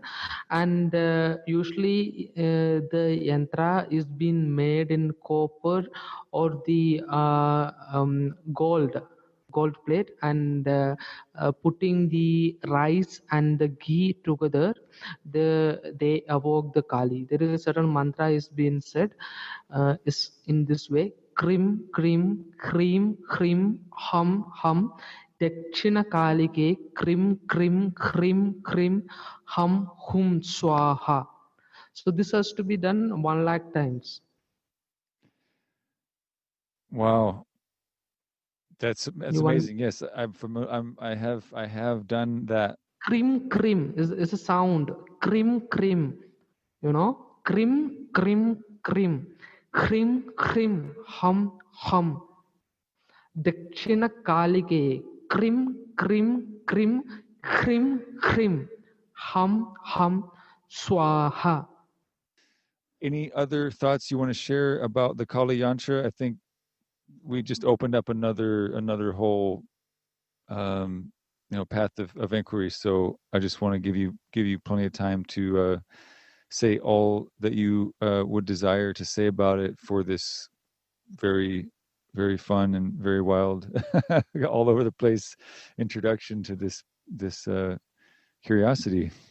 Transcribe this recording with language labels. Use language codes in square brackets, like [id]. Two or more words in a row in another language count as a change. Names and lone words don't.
[en] And usually the yantra is being made in copper or the gold plate, and putting the rice and the ghee together, they evoke the Kali. There is a certain mantra is being said, is in this way: [sa] क्रीं क्रीं क्रीं क्रीं हूं हूं दक्षिणे कालिके क्रीं क्रीं क्रीं क्रीं हूं हूं स्वाहा. [en] So this has to be done 1 lakh times. Wow, that's You want amazing. Yes, I'm familiar. I have done that. [sa] क्रीं क्रीं [en] is a sound. [sa] क्रीं क्रीं, क्रीं क्रीं क्रीं क्रीं क्रीं हूं हूं दक्षिणे कालिके क्रीं क्रीं क्रीं क्रीं क्रीं हूं हूं स्वाहा. [en] Any other thoughts you want to share about the Kali Yantra? I think we just opened up another whole path of inquiry. So I just want to give you plenty of time to say all that you would desire to say about it for this very very fun and very wild, all over the place introduction to this curiosity.